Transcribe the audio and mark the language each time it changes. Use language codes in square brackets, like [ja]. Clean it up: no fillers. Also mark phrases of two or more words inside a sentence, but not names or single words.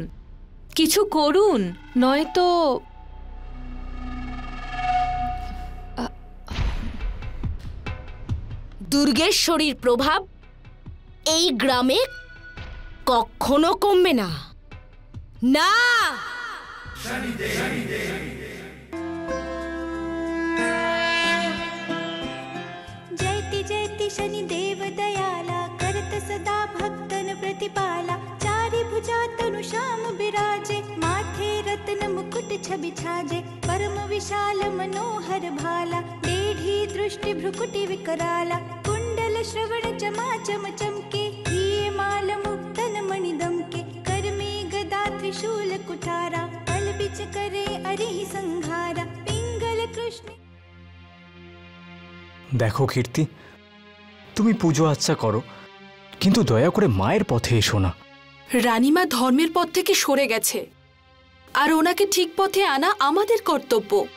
[bn] কিছু করুন, নয়তো। দুর্গেশ্বরীর প্রভাব এই গ্রামে কখনো কমবে না। না, [hi] जयति जयति शनिदेव दयाला करत सदा भक्तन प्रतिपाला चारि भुजा तनु श्याम बिराजे माथे रत्न मुकुट छवि छाजे परम विशाल मनोहर भाला टेढ़ी दृष्टि भ्रुकुटि विकराला कुंडल श्रवण चमाचम चमके हिये माल मुक्तन मणि दमके कर में गदा त्रिशूल कुठारा पल बिच करे अरि संघारा पिंगल कृष्ण। [bn] দেখো কীর্তি, তুমি পুজো আচ্ছা করো, কিন্তু দয়া করে মায়ের পথে এসো না। রানীমা ধর্মের পথ থেকে সরে গেছে, আর ওনাকে ঠিক পথে আনা আমাদের কর্তব্য।